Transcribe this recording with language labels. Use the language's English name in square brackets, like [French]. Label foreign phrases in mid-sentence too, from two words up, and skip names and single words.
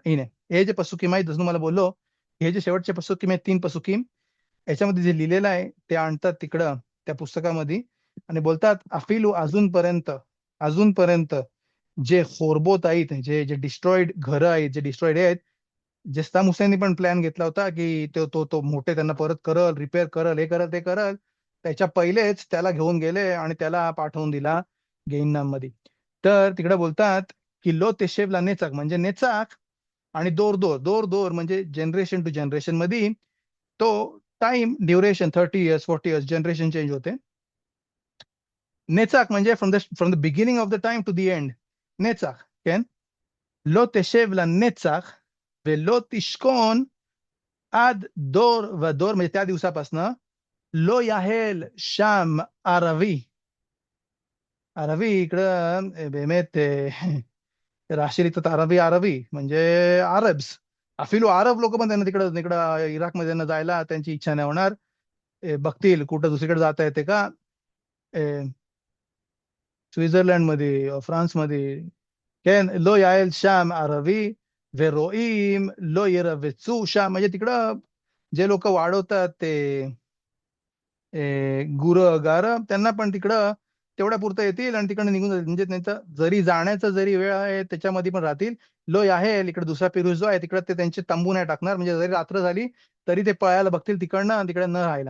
[Marathi] हिने हे जे पसुकीम आहेत, जसं तुम्हाला बोललो, हे जे शेवटचे पसुकीम आहेत 3 पसुकीम, याच्यामध्ये जे लिहिलेलं आहे ते आणतात तिकडं त्या पुस्तकामध्ये, आणि बोलतात अफिलू अजूनपर्यंत, अजूनपर्यंत जे होरबोत आहेत, जे जे डिस्ट्रॉइड घरं आहेत, जे डिस्ट्रॉइड आहेत, जे सद्दाम हुसेननी पण प्लॅन घेतला होता की तो मोठे त्यांना परत करल, रिपेअर करल, हे करल ते करल, त्याच्या पहिलेच त्याला घेऊन गेले आणि त्याला पाठवून दिला गेईनाम मध्ये. तर तिकडे बोलतात की [Hebrew] לא תשב לנצח, [Marathi] म्हणजे नेचाक, आणि दोर दोर दोर दोर म्हणजे [English] generation to generation [Marathi] मध्ये तो टाइम ड्युरेशन [English] 30 years 40 years [Marathi] जनरेशन चेंज होते. [English] नेचाक म्हणजे from the beginning of the time to the end. [Hebrew] לנצח כן, לא תשב לנצח ולא תשכון עד דור ודור, [Marathi] म्हणजे त्या दिवसापासनं [Hebrew] לא יהל שם ערבי. [Marathi] आरवी इकडं बेमेत राशी लिहितात अरबी, अरबी म्हणजे अरब्स. अफिलू अरब लोक पण त्यांना तिकडं तिकडं इराकमध्ये त्यांना जायला त्यांची इच्छा नाही होणार. बघतील कुठं दुसरीकडे जाता येते का, स्वित्झर्लंड मध्ये, फ्रान्समध्ये. [Hebrew] כן, לא יעל שם ערבי, ורואים לא ירבצו שם, [Marathi] म्हणजे तिकडं जे लोक वाढवतात ते गुरं गारं, त्यांना पण तिकडं तेवढ्या पुरतं येतील आणि तिकडं निघून जातील. म्हणजे त्यांचा जरी जाण्याचा जरी वेळ आहे त्याच्यामध्ये पण राहतील. लोय आहे इकडे दुसरा पिरूस जो आहे तिकडे ते त्यांचे तंबू नाही टाकणार, म्हणजे जरी रात्र झाली तरी ते पळायला बघतील तिकडनं आणि तिकडे न राहायला.